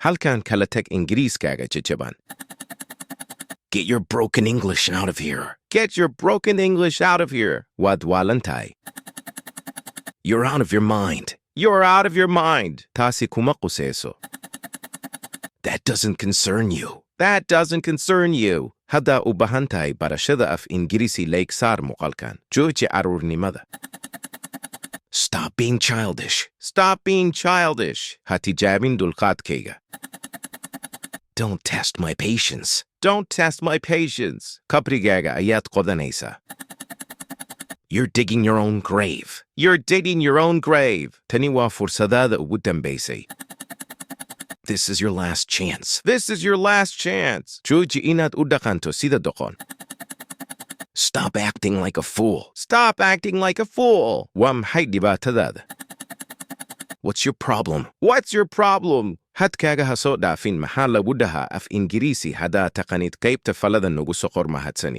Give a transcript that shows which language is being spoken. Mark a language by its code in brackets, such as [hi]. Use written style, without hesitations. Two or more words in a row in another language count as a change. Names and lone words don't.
[so] halkan kala tag Ingiriiskaaga jajaban. [en] Get your broken English out of here. Get your broken English out of here. [so] Waad waalantahay. [en] You're out of your mind. You're out of your mind. [so] Taasi kuma quseeso. [en] That doesn't concern you. That doesn't concern you. [so] Hada u baahan tahay barashada af Ingiriisi leeg saar muuqaalkan. Jooji caruurnimada. [en] Stop being childish. Stop being childish. [so] Ha tijaabin dulqaadkayga. [en] Don't test my patience. Don't test my patience. [so] Kabrigaaga ayaad qodanaysaa. [en] You're digging your own grave. You're digging your own grave. [so] Tani waa fursadaada ugu dambaysay. [en] This is your last chance. This is your last chance. [so] Jooji inaad u dhaqanto sida doqon. [en] Stop acting like a fool. Stop acting like a fool. [so] Waa maxay dhibaatadaada? [en] What's your problem? What's your problem? [so] Hadkaaga ha soo dhaafin maxaa lagu dhahaa af Ingiriisi haddaa taqanid qaybta falada nagu soo qor mahadsanid.